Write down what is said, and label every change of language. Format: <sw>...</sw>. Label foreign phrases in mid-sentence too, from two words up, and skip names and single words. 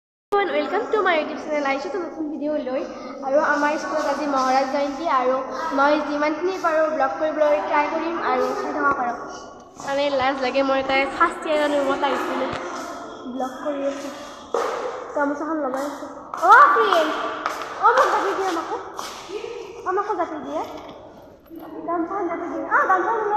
<en>Welcome to my YouTube channel</en> <as>আহিছোঁ তো নতুন ভিডিঅ লৈ আৰু আমাৰ স্কুলত আজি মহাৰাজ জয়ন্তী আৰু মই যিমানখিনি পাৰো ব্লগ কৰিবলৈ ট্ৰাই কৰিম আৰু চাই থকা কৰক মানে লাজ লাগে মই তাই</as> <en>first year</en> <as>ৰুমত আহিছিলো ব্লগ কৰি আছো গামোচাখন লগাই আছো অ ফ্ৰেণ্ড অ মোক জাপি দিয়া আমাকো জাপি দিয়ে গামোচাখন জাপি দিয়ে গামোচা</as>